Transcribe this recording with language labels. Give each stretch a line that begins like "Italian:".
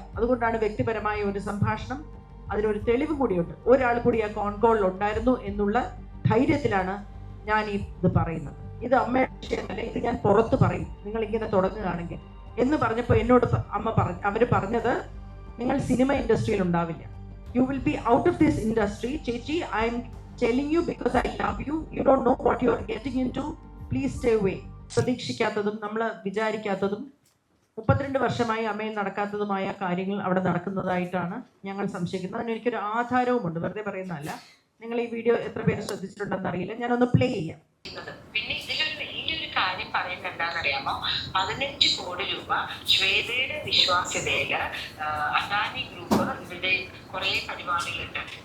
Malayalam: അതുകൊണ്ടാണ് വ്യക്തിപരമായ ഒരു സംഭാഷണം, അതിനൊരു തെളിവ് കൂടിയുണ്ട്, ഒരാൾ കൂടി ആ കോൺകോളിൽ ഉണ്ടായിരുന്നു എന്നുള്ള ധൈര്യത്തിലാണ് ഞാൻ ഇത് പറയുന്നത്. ഇത് അമ്മയുടെ വിഷയമല്ല, ഇത് ഞാൻ പുറത്ത് പറയും നിങ്ങൾ ഇങ്ങനെ തുടങ്ങുകയാണെങ്കിൽ എന്ന് പറഞ്ഞപ്പോൾ എന്നോട് അവർ പറഞ്ഞത് നിങ്ങൾ സിനിമ ഇൻഡസ്ട്രിയിൽ ഉണ്ടാവില്ല,
English: You will be out of this industry. ചേച്ചി, I'm telling you because I love you. You don't know what you are getting into. Please stay away.
Malayalam: പ്രതീക്ഷിക്കാത്തതും നമ്മൾ വിചാരിക്കാത്തതും 32 വർഷമായി അമ്മയിൽ നടക്കാത്തതുമായ കാര്യങ്ങൾ അവിടെ നടക്കുന്നതായിട്ടാണ് ഞങ്ങൾ സംശയിക്കുന്നത്. അതിന് എനിക്കൊരു ആധാരവുമുണ്ട്, വെറുതെ പറയുന്നതല്ല. നിങ്ങൾ ഈ വീഡിയോ എത്ര പേര് ശ്രദ്ധിച്ചിട്ടുണ്ടെന്ന് അറിയില്ല, ഞാനൊന്ന് പ്ലേ ചെയ്യാം. പിന്നെ ഇതിലൊരു വലിയൊരു കാര്യം പറയുന്നത് എന്താണെന്നറിയാമോ? 15 കോടി രൂപ ശ്വേതയുടെ വിശ്വാസ്യതയില് അദാനി ഗ്രൂപ്പ് ഇവരുടെ കുറെ പരിപാടികളുണ്ട്.